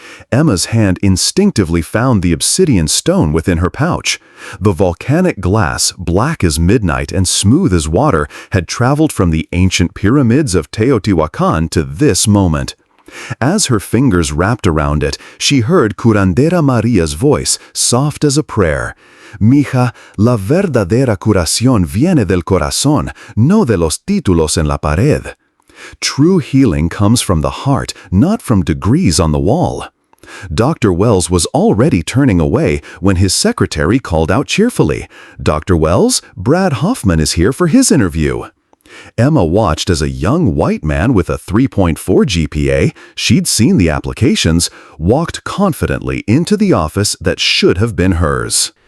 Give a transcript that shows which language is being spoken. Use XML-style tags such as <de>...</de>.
<en>Emma's hand instinctively found the obsidian stone within her pouch. The volcanic glass, black as midnight and smooth as water, had traveled from the ancient pyramids of Teotihuacan to this moment. As her fingers wrapped around it, she heard Curandera Maria's voice, soft as a prayer.</en> <es>"Mija, la verdadera curación viene del corazón, no de los títulos en la pared."</es> <en>True healing comes from the heart, not from degrees on the wall. Dr. Wells was already turning away when his secretary called out cheerfully, "Dr. Wells, Brad Hoffman is here for his interview." Emma watched as a young white man with a 3.4 GPA, she'd seen the applications, walked confidently into the office that should have been hers.</en>